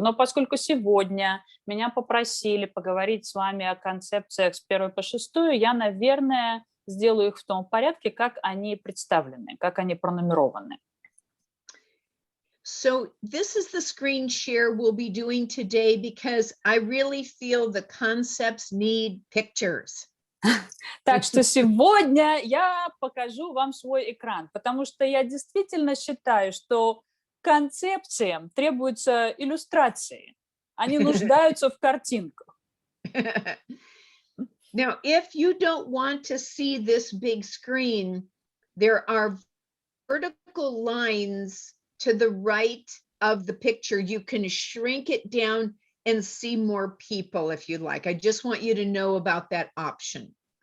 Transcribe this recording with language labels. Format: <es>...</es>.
<ru>Но поскольку сегодня меня попросили поговорить с вами о концепциях с 1 по 6, я, наверное, сделаю их в том порядке, как они представлены, как они пронумерованы.</ru> <en>So this is the screen share we'll be doing today because I really feel the concepts need pictures.</en> <ru>Так что сегодня я покажу вам свой экран, потому что я действительно считаю, что концепциям требуются иллюстрации. Они нуждаются в картинках.</ru> <en>Now, if you don't want to see this big screen, there are vertical lines to the right of the picture. You can shrink it down and see more people if you like. I just want you to know about that option.</en>